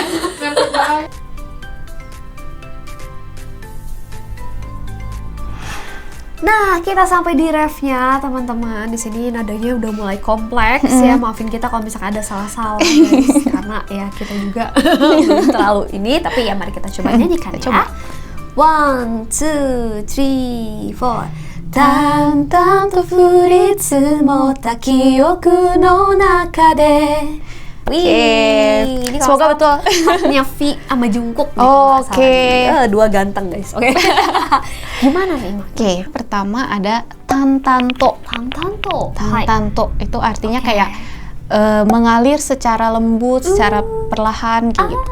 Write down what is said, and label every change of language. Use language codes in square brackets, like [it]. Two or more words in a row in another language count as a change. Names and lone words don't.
[id] Nah, kita sampai di refnya, teman-teman. Di sini nadanya udah mulai kompleks ya. Maafin kita kalau misalkan ada salah-salah, guys. Karena ya kita juga belum terlalu ini, tapi ya mari kita coba nyanyikan ya. 1, 2, 3, 4. [ja] 淡々と降り積もった記憶の中で [id] Wih, ini semoga betul. Partnya V sama Jungkook nih, Oh, nggak salah oke. nih. Dua ganteng guys, oke. Gimana nih, Mak? Oke, pertama ada tantanto. Tantanto. Hai. Tantanto itu artinya Oke. kayak mengalir secara lembut, secara perlahan kayak gitu.